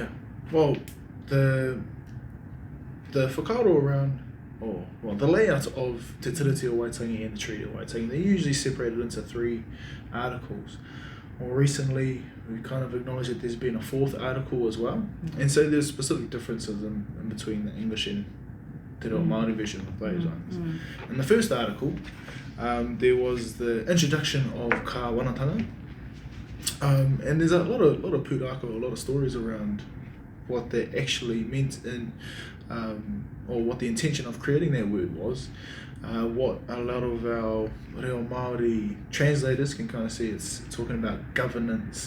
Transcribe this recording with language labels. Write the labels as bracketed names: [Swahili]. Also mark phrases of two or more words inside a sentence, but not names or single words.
[English] well, the whakaaro around, the layout of Te Tiriti o Waitangi and the Treaty of Waitangi, they're usually separated into 3 articles. More recently, we kind of acknowledge that there's been a 4th article as well, and so there's specific differences in between the English and Te Reo Māori version of those ones. In the first article, there was the introduction of ka wanatanga, and there's a lot of pūrākau, a lot of stories around what that actually meant in, or what the intention of creating that word was. What a lot of our Reo Māori translators can kind of see, it's talking about governance.